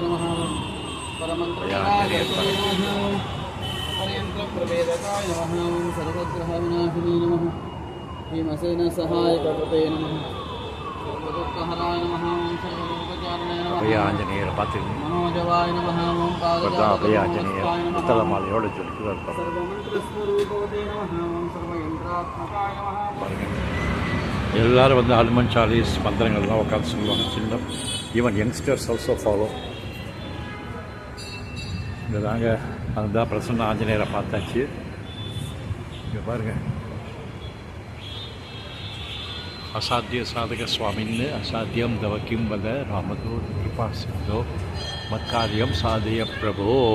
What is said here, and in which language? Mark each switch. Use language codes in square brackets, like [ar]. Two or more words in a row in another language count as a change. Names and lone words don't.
[sa] नमः परमंत्रकाय नमः ओं परयंत्र प्रवेदकाय नमः ओं सर्वग्रह विनाशिनी नमः भीमसेन सहायक कृते नमः सर्वदुःखहराय नमः ओं सर्वलोकचारणे नमः [ta] அபய ஆஞ்சநேயரை பார்த்துக்கணும். [sa] मनोजवाय नमः ओं [ta] பாதஜாத அபய ஆஞ்சநேயர் புத்தள மாலையோட சொல்லிட்டு [sa] सर्वमंत्रस्वरूपवते नमः ओं सर्वयंत्रात्मकाय नमः. [ta] எல்லோரும் ஹனுமன் சாலிஸ் மந்திரங்கள்லாம் உட்காந்து சொல்லுவாங்க. [en] சின்ன even youngsters also follow. [ta] இங்கே தாங்க அதுதான் பிரசன்ன ஆஞ்சநேயரை பார்த்தாச்சு. இங்கே பாருங்கள். [sa] असाध्य साधक स्वामिन् असाध्यं तव किं वद रामदूत कृपा सिन्धो मत्कार्यं साधय प्रभो.